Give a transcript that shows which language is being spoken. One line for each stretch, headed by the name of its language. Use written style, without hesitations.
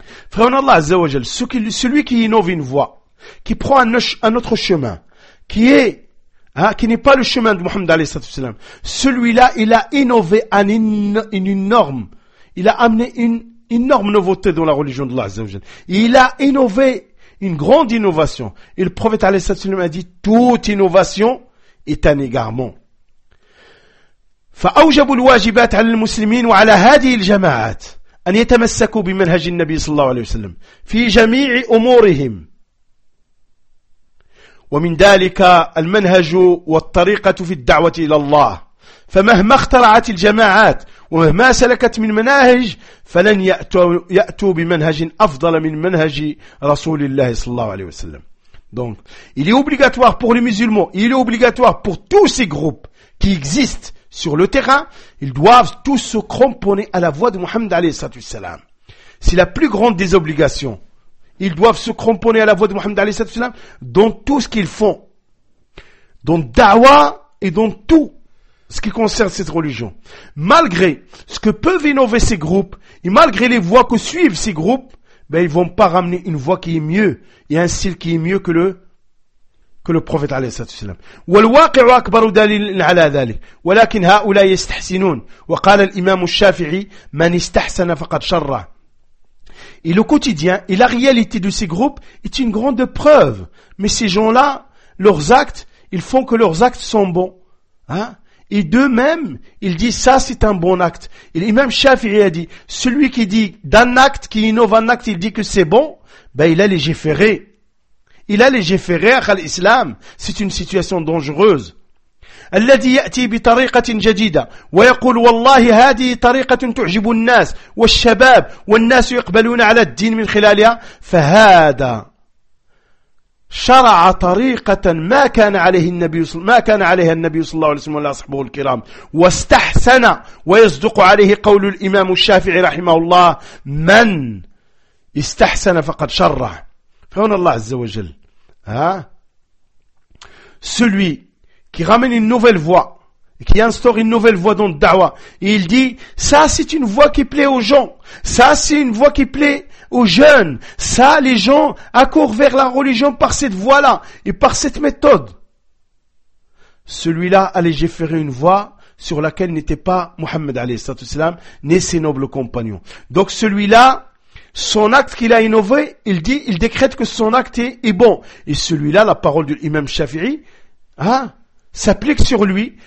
Arabic: فهنا الله عز وجل
French: celui qui innove une voie qui prend un autre chemin qui n'est pas le chemin de Mohammed عليه الصلاة والسلام celui-là il a innové une norme il a amené une énorme nouveauté dans la religion de
Arabic: الله عز وجل
French: il a innové une grande innovation. Et le prophète alayhi salatu wassalam a dit, toute innovation est un égarement.
Arabic: فأوجب الواجبات على المسلمين وعلى هذه الجماعات أن يتمسكوا بمنهج النبي صلى الله عليه وسلم في جميع أمورهم. ومن ذلك المنهج والطريقة في الدعوة إلى الله. فمهما اخترعت الجماعات ومهما سلكت من مناهج فلن يأتوا بمنهج أفضل من منهج رسول الله صلى الله عليه وسلم
French: Donc, il est obligatoire pour les musulmans, il est obligatoire pour tous ces groupes qui existent sur le terrain, ils doivent tous se cramponner à la voie de Mohammed alayhi salatu wassalam. C'est la plus grande des obligations. Ils doivent se cramponner à la voie de Mohammed alayhi salatu wassalam dans tout ce qu'ils font, dans da'wah et dans tout ce qui concerne cette religion. Malgré ce que peuvent innover ces groupes, et malgré les voies que suivent ces groupes, ben, ils vont pas ramener une voie qui est mieux, et un style qui est mieux que le prophète, alayhi salatu wassalam.
Arabic: وَالْوَاقِعُ أَكْبَرُ دَلِيلٍ عَلَى ذَلِكَ وَلَكِنْ هَؤُلَاءِ يَسْتَحْسِنُونَ وَقَالَ الْإِمَامُ الشَّافِعِي مَنْ اِسْتَحْسَنَ فَقَدْ شَرَّ
French: Et le quotidien, et la réalité de ces groupes, est une grande preuve. Mais ces gens-là, leurs actes, ils font que leurs actes sont bons. Hein? Et d'eux-mêmes, il dit ça c'est un bon acte. Et l'imam Shafi'i a dit, celui qui dit d'un acte, qui innove un acte, il dit que c'est bon, ben il a légiféré. Il a légiféré à l'islam. C'est une situation dangereuse.
Arabic: الذي يأتي بطريقة جديدة ويقول والله هذه طريقة تعجب الناس والشباب والناس يقبلون على الدين من خلالها فهذا شرع طريقة ما كان عليه النبي صلى ما كان عليها النبي صلى الله عليه وسلم ولا أصحابه الكرام واستحسن ويصدق عليه قول الإمام الشافعي رحمه الله من استحسن فقد شرع فهنا الله عز وجل ها
French: celui qui ramène une nouvelle voie qui instaure une nouvelle voie dans le da'wa et il dit ça c'est une voie qui plaît aux gens ça c'est une voie qui plaît aux jeunes, ça, les gens accourent vers la religion par cette voie-là et par cette méthode. Celui-là a légiféré une voie sur laquelle n'était pas Mohammed alayhi salatu wassalam, ni ses nobles compagnons. Donc celui-là, son acte qu'il a innové, il dit, il décrète que son acte est bon. Et celui-là, la parole de l'imam Shafi'i, hein, s'applique sur lui.